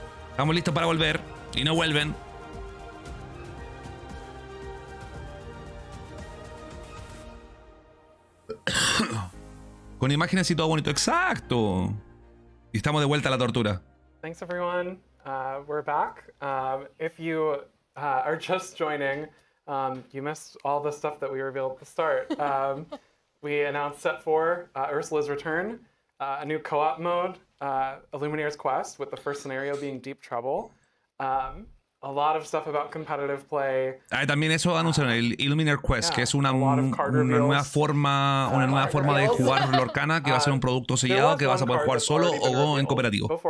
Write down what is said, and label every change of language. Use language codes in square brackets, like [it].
[es] Estamos listos para volver. Y no vuelven. Con imágenes y todo bonito. ¡Exacto! Y estamos de vuelta a la tortura. [en] Thanks, everyone. We're back. If you are just joining, you missed all the stuff that we revealed at the start. We announced Set 4, Ursula's Return, a new co-op mode, Illuminator's Quest, with the first scenario being Deep Trouble. A lot of stuff about competitive play. [es] También eso anunciaron el Illuminator Quest, que es una nueva forma de jugar Lorcana, que va a ser un producto sellado que vas a poder jugar solo o en cooperativo.